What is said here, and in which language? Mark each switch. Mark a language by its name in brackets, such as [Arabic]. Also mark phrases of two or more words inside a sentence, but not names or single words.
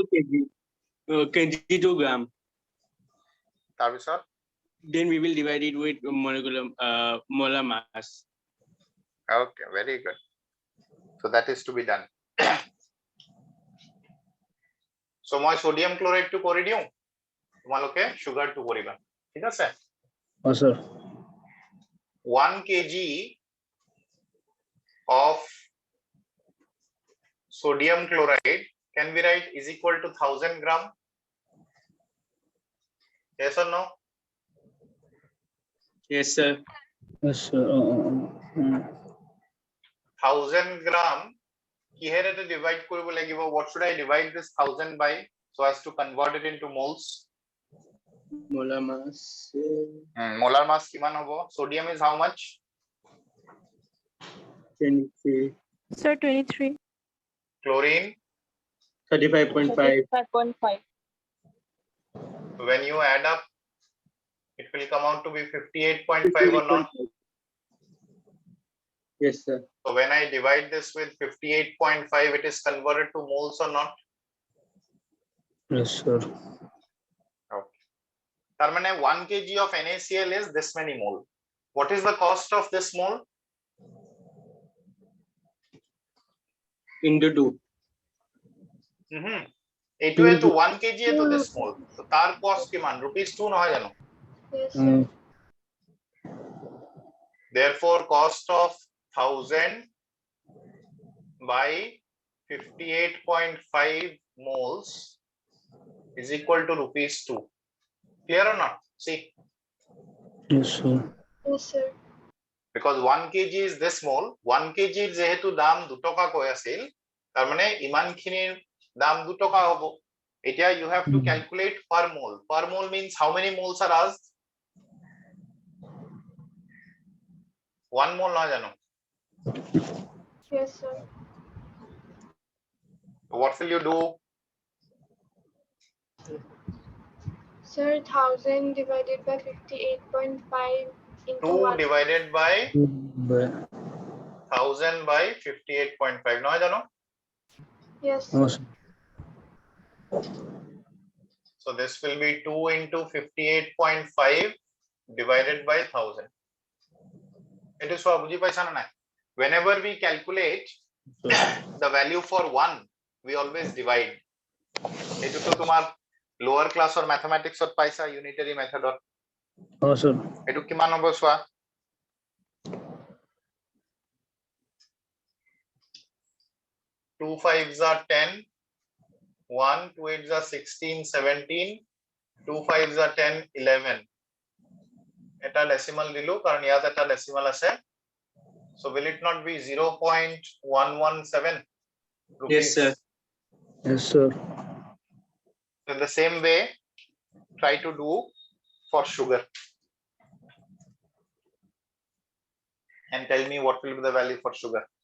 [English] to kg to gram. [Assamese] তাৰপিছত [English] Then we will divide it with molecular molar mass. okay, very good. So that is to be done. [Assamese] So মই [English] sodium chloride [Assamese] to কৰি দিওঁ, তোমালোকে sugar to কৰিবা, ঠিক আছে? [English] Oh, sir. 1 kg of sodium chloride can be write is equal to 1000 gram. Yes or no? Yes, sir. Yes, sir. [Assamese] 1000 gram কিহেৰে divide কৰিব লাগিব? [English] What should I divide this 1000 by so as to convert it into moles? Molar mass. [Assamese] Molar mass কিমান হ'ব? [English] Sodium is how much? 23. Sir, 23. Chlorine, 35.5. 5.5. when you add up, it will come out to be 58.5 or not? Yes, sir. So when I divide this with 58.5, it is converted to moles or not? Yes, sir. Okay. [Assamese] তার মানে [English] 1 kg of NaCl is this many mole. What is the cost of this mole? Into 2. [Assamese] এইটো তো 1 kg তো [English] this mole. [Assamese] তো তার cost কিমান? rupees 2 নহয় জানো? [English] Yes, sir. Therefore, cost of 1000 by 58.5 moles is equal to rupees 2. Clear or not? See, Yes, sir. Yes, sir. because 1 kg is this mole, [Assamese] 1 kg যেহেতু দাম 2 টকা কৈ আছিল, তাৰ মানে ইমানখিনিৰ দাম 2 টকা হ'ব। [English] এতিয়া you have to calculate per mole. Per mole means how many moles are asked? [Assamese] 1 mole নহয় জানো? [English] Yes, sir. What will you do? Sir, 1000 divided by 58.5 into 2 1. divided by 1000 by 58.5 [Assamese] নহয় জানো? [English] Yes, Oh, sir. sir. So this will be 2 into 58.5 divided by 1000. It is [Assamese] বুঝি পাইছা না নাই? [English] Whenever we calculate the value for 1, we always divide. [Assamese] এইটো তো তোমাৰ [English] lower class or mathematics [Assamese] ত পাইছা unitary method ত। [English] Oh, sir. [Assamese] এইটো কিমান হ'ব চোৱা? [English] 2 5s are 10, 1 2 8s are 16 17, 2 5s are 10 11. [Assamese] এটা decimal দিলো কাৰণ ইয়াত এটা decimal আছে, [English] so will it not be 0.117 rupees? Yes, sir. Yes, sir. In the same way, try to do for sugar and tell me what will be the value for sugar.